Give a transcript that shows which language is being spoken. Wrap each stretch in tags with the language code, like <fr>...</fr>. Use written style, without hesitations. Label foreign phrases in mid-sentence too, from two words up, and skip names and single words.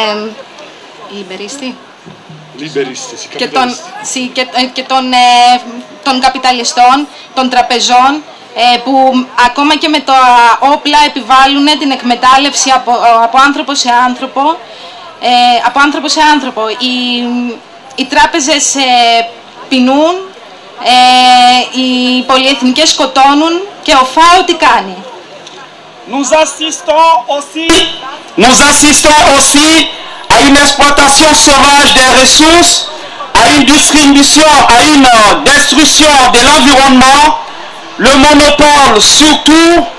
<el>των καπιταλιστών, των τραπεζών, που ακόμα και με τα όπλα επιβάλλουν την εκμετάλλευση από άνθρωπο σε άνθρωπο. Οι τράπεζες πεινούν, οι πολυεθνικές σκοτώνουν και ο ΦΑΟ τι κάνει?</el> <fr>Nous assistons aussi à une exploitation sauvage des ressources, à une distribution, à une destruction de l'environnement, le monopole surtout</fr>